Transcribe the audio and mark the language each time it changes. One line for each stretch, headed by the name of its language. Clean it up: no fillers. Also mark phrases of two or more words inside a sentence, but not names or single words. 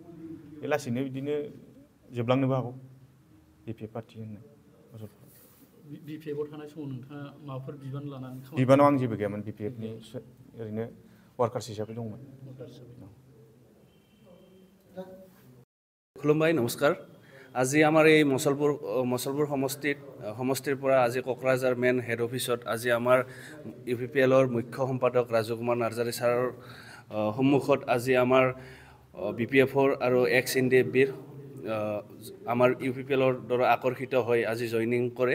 Bodo: बे लासैनो बिदिनो जोबलांनोबो हागौ BPF पार्टी होननाय। BPF आव थानाय समाव नोंथाङा माबाफोर बिबान लानानै खामानि? बिबानाव आं जेबो गैयामोन। BPF नि ओरैनो वार्कार्स हिसाबै दंमोन। खुलुमबाय, नमस्कार।
Assamese: আজি আমাৰ এই মছলপুৰ সমষ্টিৰ পৰা আজি কোকৰাঝাৰ
English: main head office-ত
Assamese: আজি আমাৰ UPPLৰ মুখ্য সম্পাদক ৰাজু কুমাৰ নাৰ্জাৰী ছাৰৰ সন্মুখত আজি আমাৰ BPFৰ আৰু ex-NDFBৰ আমাৰ UPPLৰ দ্বাৰা আকৰ্ষিত হৈ আজি জইনিং কৰে।